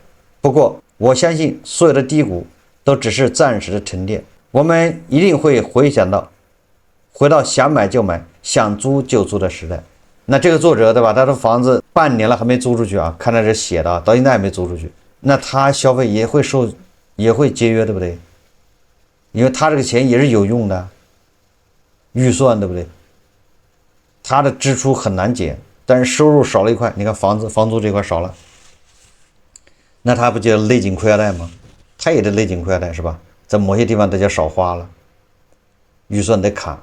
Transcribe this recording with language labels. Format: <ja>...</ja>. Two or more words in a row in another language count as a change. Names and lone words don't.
<zh>不過，我相信所有的低谷都只是暫時的沉澱，我們一定會回到想買就買、想租就租的時代。那這個作者，對吧？他的房子半年了還沒租出去啊，看到這寫的，到現在還沒租出去，那他消費也會節約，對不對？因為他這個錢也是有用的，預算，對不对？他的支出很難減，但是收入少了一塊，你看房租這塊少了，那他不就勒緊褲腰帶嗎？他也得勒緊褲腰帶，是吧？在某些地方大家少花了，預算得砍。</zh>